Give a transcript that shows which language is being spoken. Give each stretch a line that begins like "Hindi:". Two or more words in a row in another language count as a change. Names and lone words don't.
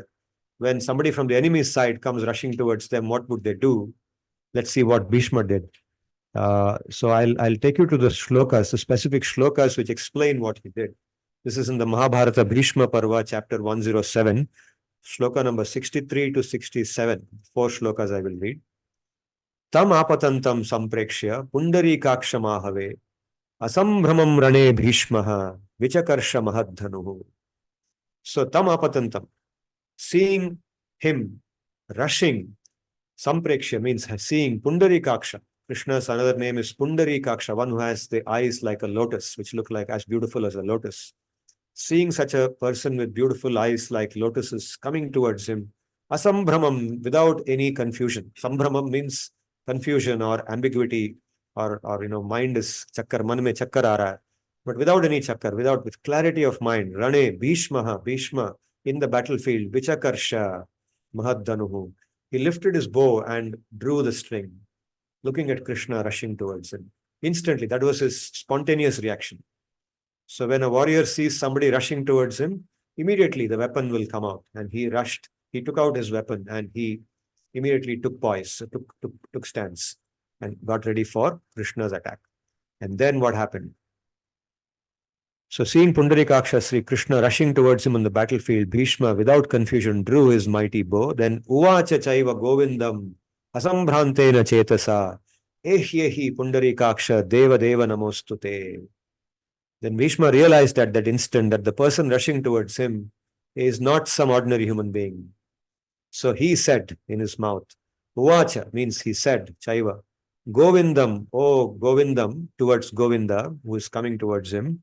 English: When somebody from the enemy's side comes rushing towards them, what would they do? Let's see what Bhishma did. So I'll take you to the shlokas, the specific shlokas which explain what he did. This is in the Mahabharata Bhishma Parva, chapter 107, shloka number 63 to 67. 4 shlokas I will read.
Sanskrit: तम् आपतन्तं सम्प्रेक्ष्य पुण्डरीकाक्ष महावे असम्भ्रमं रणे भीष्मः विचकर्ष महाधनुः. So तम् आपतन्तम्,
English: seeing him rushing, samprekshya means seeing Pundarikaksha. Krishna's another name is Pundarikaksha, one who has the eyes like a lotus, which look like as beautiful as a lotus. Seeing such a person with beautiful eyes like lotuses coming towards him, asambhramam, without any confusion. Sambhramam means confusion or ambiguity, or mind is chakkar,
Hindi: मन में चक्कर आ रहा है.
English: But without any chakkar, with clarity of mind, rane, Bhishma, in the battlefield,
Sanskrit: विचकर्ष, महाधनुः.
English: He lifted his bow and drew the string, looking at Krishna rushing towards him. Instantly, that was his spontaneous reaction. So when a warrior sees somebody rushing towards him, immediately the weapon will come out. And he rushed, he took out his weapon and he immediately took poise, took stance and got ready for Krishna's attack. And then what happened? So seeing Pundarikaksha, Sri Krishna rushing towards him on the battlefield, Bhishma without confusion drew his mighty bow.
Sanskrit: Then उवाच चैव गोविन्दम् असम्भ्रान्तेन चेतसा एह्येहि पुण्डरीकाक्ष देव देव नमोऽस्तु ते.
English: Then Bhishma realized at that instant that the person rushing towards him is not some ordinary human being. So he said in his mouth, Uvacha means he said,
Sanskrit: चैव, गोविन्दम्, oh Govindam,
English: towards Govinda, who is coming towards him.